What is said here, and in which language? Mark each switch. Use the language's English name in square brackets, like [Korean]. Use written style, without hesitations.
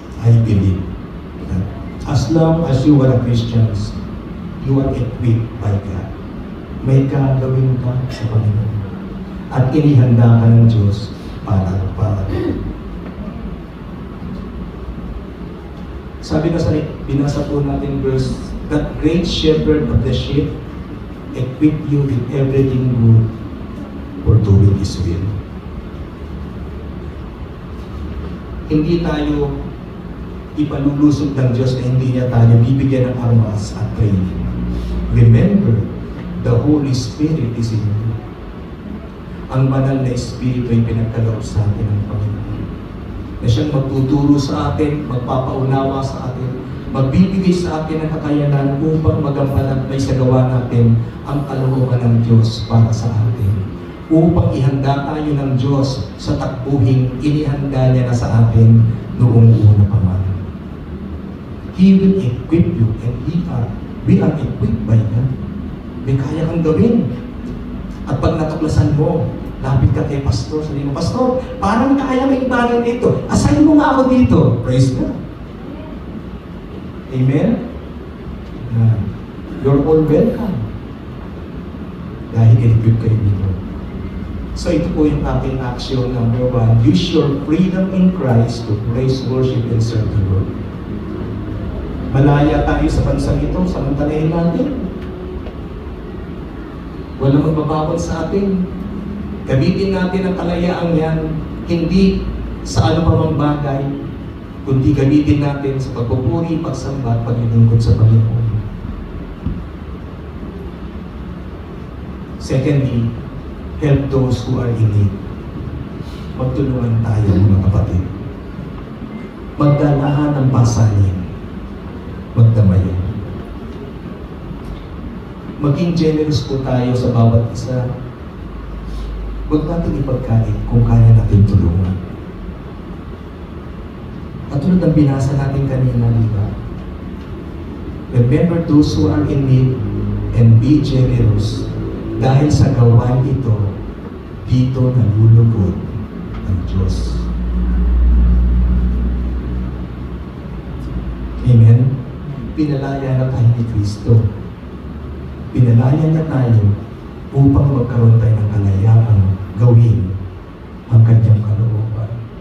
[English] I believe that as long as you are a Christians, you are equipped by God. [Filipino] May gagawin ka sa Panginoon. At inihanda ka ng Diyos para. Sabi na sa binasa po natin [English] verse, that great shepherd of the sheep equip you with everything good for doing His will. [Filipino] hindi tayo ipalulusog ng Diyos na hindi niya tayo bibigyan ng armas at training. [English] Remember, the Holy Spirit is in you. [Filipino] Ang banal na Espiritu ay pinagkaloob sa atin ng Panginoon. Na siyang magtuturo sa atin, magpapaunawa sa atin, magbibigay sa atin ng kakayanan upang magampanan may sagawa natin ang kalooban ng Diyos para sa atin. Upang ihanda tayo ng Diyos sa takbuhing inihanda niya na sa atin noong una pa man. [English] He will equip you and we are equipped by God. [Filipino] May kaya kang gawin. At pag natuklasan mo, lapit ka kay Pastor, sabi mo, Pastor, parang kaya may bagay dito. Assign mo nga ako dito. [English] Praise God. Amen? You're all welcome. [Filipino] Dahil in-equip kayo dito. So ito po yung ating action number 1. [English] Use your freedom in Christ to praise, worship, and serve the Lord. [Filipino] Malaya tayo sa bansang ito, samantalahin natin. Walang magbabawal sa atin. Gamitin natin ang kalayaang yan, hindi sa ano pa mang bagay, kundi gamitin natin sa pagpupuri, pagsamba, at paglilingkod sa Panginoon. [English] Secondly, help those who are in need. [Filipino] Magtulungan tayo, mga kapatid. Magdalahan ng pasanin. Magdamayan. Maging generous po tayo sa bawat isa. Huwag natin ipagkait kung kaya natin tulungan. At tulad ng binasa natin kanina, di ba? [English] Remember those who are in need and be generous. [Filipino] Dahil sa gawain ito, dito nalulugod ang Diyos. Amen? Pinalaya na tayo ni Kristo. Pinalaya na tayo upang magkaroon tayo ng kalayaang gawin ang kanyang kalooban.